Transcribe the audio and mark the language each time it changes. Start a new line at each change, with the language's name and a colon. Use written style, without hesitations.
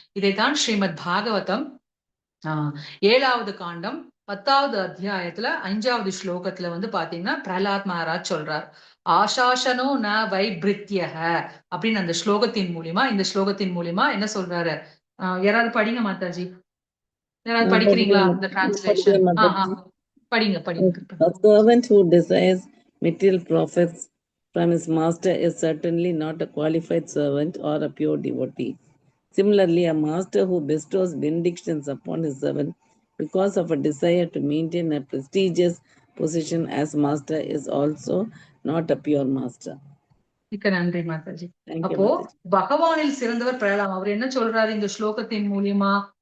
Tamil: இதைத்தான் ஸ்ரீமத் பாகவதம் 7வது காண்டம் 10வது அத்தியாயத்துல 5வது ஸ்லோகத்துல வந்து பாத்தீங்கன்னா பிரஹ்லாத் மகாராஜ் சொல்றார்.
Sanskrit: ஆசாசனோ ந வைப்ரித்யஹ
Tamil: அப்படின்னு அந்த ஸ்லோகத்தின் மூலியமா, இந்த ஸ்லோகத்தின் மூலியமா என்ன சொல்றாரு? யாராவது படிங்க மாதாஜி, யாராவது படிக்கிறீங்களா இந்த டிரான்ஸ்லேஷன்? படிங்க.
English: A servant who desires material profits from his master is certainly not a qualified servant or a pure devotee. Similarly, a master who bestows benedictions upon his servant because of a desire to maintain a prestigious position as master is also not a pure master.
Tamil: மிக்க நன்றி Mataji.
English: Thank you,
Tamil: அப்போ
English: Mataji.
Tamil: பகவானில் சிறந்தவர் பிரகலாத். அவர் என்ன சொல்றாரு இந்த ஸ்லோகத்தின் மூலியமா?